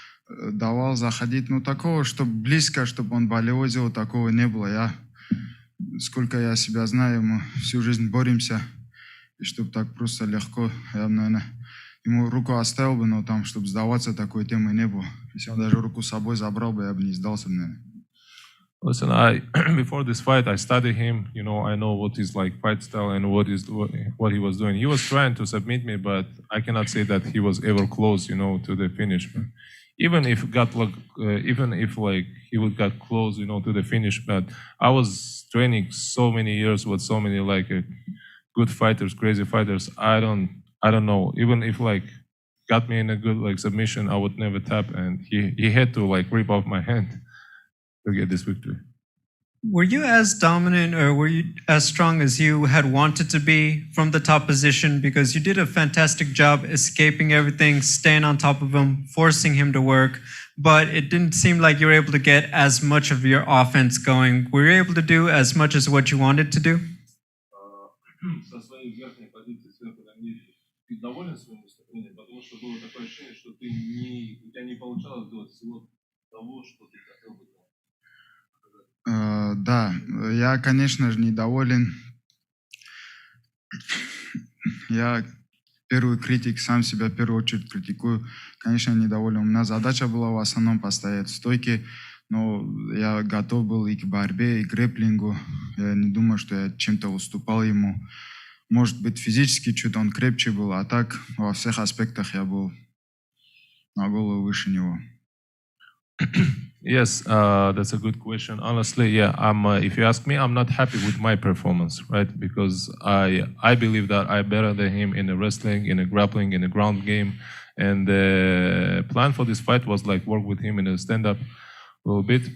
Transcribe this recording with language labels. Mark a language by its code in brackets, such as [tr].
[ru] давал заходить. Ну, такого, чтобы близко, чтобы он болевой сделал, такого не было. Сколько я себя знаю, мы всю жизнь боремся. И чтобы так просто легко, я, наверное, ему руку оставил бы, но там, чтобы сдаваться, такой темы не было. Если он даже руку с собой забрал бы, я бы не сдался, наверное. [en] Listen, before this fight, I studied him. You know, I know what his like fight style and what he was doing. He was trying to submit me, but I cannot say that he was ever close, you know, to the finish. But even if he would got close, you know, to the finish, but I was training so many years with so many good fighters, crazy fighters. I don't know. Even if got me in a good submission, I would never tap, and he had to rip off my hand to get this victory. Were you as dominant or were you as strong as you had wanted to be from the top position? Because you did a fantastic job escaping everything, staying on top of him, forcing him to work, but it didn't seem like you were able to get as much of your offense going. Were you able to do as much as what you wanted to do? [ru] Со своей верхней позиции сверху на низ, ты доволен своим выступлением, потому что было такое ощущение, что у тебя не получалось делать всего того, что ты хотел бы делать. Да, я, конечно же, недоволен. Я первый критик, сам себя в первую очередь критикую. Конечно, недоволен. У меня задача была в основном постоять в стойке, но я готов был и к борьбе, и к грэпплингу. Я не думаю, что я чем-то уступал ему. Может быть, физически чуть он крепче был, а так во всех аспектах я был на голову выше него. [en] Yes, that's a good question. Honestly, yeah, if you ask me, I'm not happy with my performance, right? Because I believe that I'm better than him in the wrestling, in the grappling, in the ground game. And the plan for this fight was work with him in a stand-up a little bit.